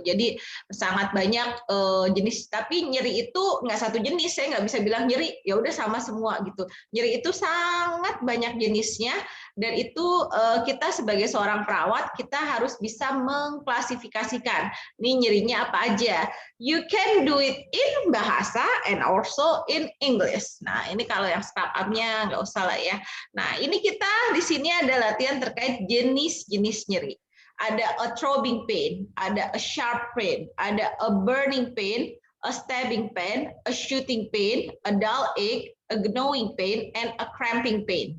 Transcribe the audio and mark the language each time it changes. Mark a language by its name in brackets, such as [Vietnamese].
[Indonesian] Jadi sangat banyak jenis, tapi nyeri itu nggak satu jenis. Saya nggak bisa bilang nyeri ya udah sama semua gitu. Nyeri itu sangat banyak jenisnya, dan itu kita sebagai seorang perawat kita harus bisa mengklasifikasikan nih nyerinya apa aja. [English] You can do it in bahasa and also in English. [Indonesian] Nah, ini kalau yang startup-nya nggak usah lah ya. Nah, ini kita di sini ada latihan terkait jenis-jenis nyeri. Ada [English] a throbbing pain, ada a sharp pain, ada a burning pain, a stabbing pain, a shooting pain, a dull ache, a gnawing pain, and a cramping pain.